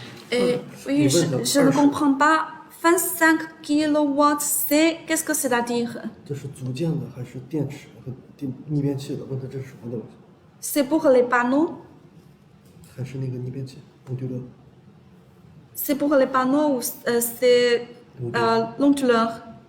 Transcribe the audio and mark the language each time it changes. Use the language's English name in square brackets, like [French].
[French] Et oui, je ne comprends pas. 25 kW C, qu'est-ce que c'est-à-dire? [Chinese] 这是组件的还是电池和逆变器的？问他这是什么东西？ [French] C'est pour les panneaux? [Chinese] 还是那个逆变器？我觉得 [French] C'est pour les panneaux ou c'est l'onduleur?